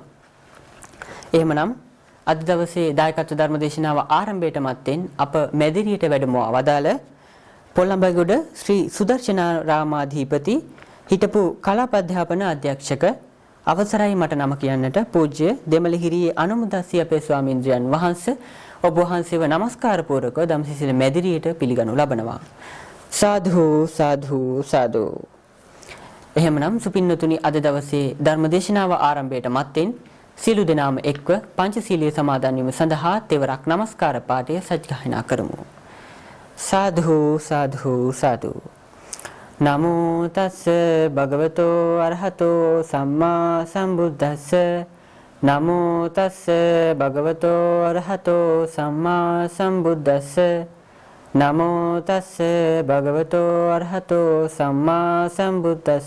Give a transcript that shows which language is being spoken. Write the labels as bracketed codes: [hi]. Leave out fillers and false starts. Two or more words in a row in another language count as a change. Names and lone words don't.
[si] එහෙමනම් අද දවසේ දායකත්ව ධර්මදේශනාව ආරම්භයට මත්තෙන් අප මැදිරියට වැඩමවා වදාළ පොළඹගොඩ ශ්‍රී සුදර්ශනාරාමාධිපති හිටපු කලාප අධ්‍යාපන අධ්‍යක්ෂක අවසරයි මට නම කියන්නට පූජ්‍ය දෙමළහිරියේ අනුමුදස්සී අපේ ස්වාමීන්ද්‍රයන් වහන්සේ ඔබ වහන්සේව নমස්කාර පූර්වකව ධම්සිසිල මැදිරියට පිළිගනු ලබනවා. සාදු සාදු සාදු. එහෙමනම් සුපින්නතුනි අද දවසේ ධර්මදේශනාව ආරම්භයට මත්තෙන් සියලු දෙනාම එක්ව පංචශීලයේ සමාදන් වීම සඳහා තෙවරක් নমස්කාර පාඨය සජ්ජායනා කරමු. සාදු සාදු සාදු. [pi] නමෝ තස්ස භගවතෝ අරහතෝ සම්මා සම්බුද්දස්ස නමෝ තස්ස භගවතෝ අරහතෝ සම්මා සම්බුද්දස්ස නමෝ තස්ස භගවතෝ අරහතෝ සම්මා සම්බුද්දස්ස